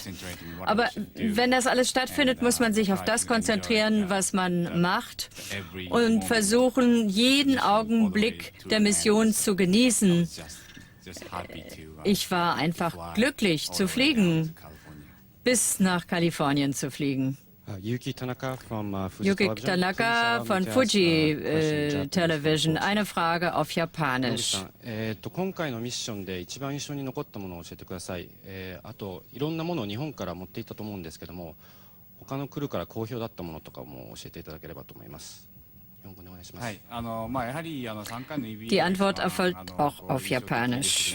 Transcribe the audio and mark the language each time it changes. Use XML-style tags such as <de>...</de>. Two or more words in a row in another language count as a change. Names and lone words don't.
<de>Aber wenn das alles stattfindet, muss man sich auf das konzentrieren, was man macht und versuchen, jeden Augenblick der Mission zu genießen. Ich war einfach glücklich zu fliegen, bis nach Kalifornien zu fliegen. Yuki Tanaka von Fuji Television. Eine Frage auf Japanisch.</de> <ja>今回のミッションで一番印象に残ったものを教えてください。あといろんなものを日本から持っていったと思うんですけども、他のクルーから好評だったものとかも教えていただければと思います。日本語でお願いします。はい、やはり3回の EVA</ja> <de>Die Antwort erfolgt auch auf Japanisch.</de>